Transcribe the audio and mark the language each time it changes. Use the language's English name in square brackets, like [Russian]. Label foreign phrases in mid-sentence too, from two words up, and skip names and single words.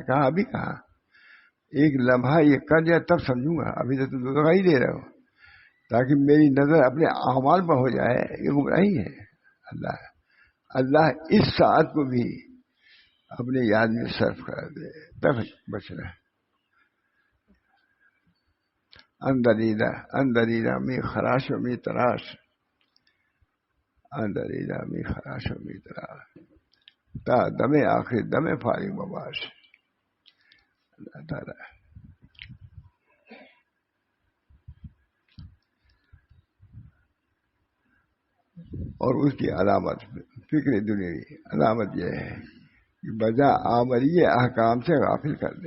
[Urdu] کہا ابھی کہاں، ایک لمحہ یہ کر دیا تب سمجھوں گا. ابھی تو تم دکھائی دے رہے ہو تاکہ میری نظر اپنے اعمال پر ہو جائے. یہ گمراہی ہے. اللہ اس ساعت کو بھی اپنے یاد میں صرف کر دے تب بچنا. [Persian] اندریدہ می خراش و می تراش، اندریدہ می خراش و می تراش. تا دم آخر دم فارغ مباش. [Urdu] اللہ تعالیٰ اور اس کی علامت فکر دنیاوی علامت یہ ہے کہ بجا آمری احکام سے غافل کر دے.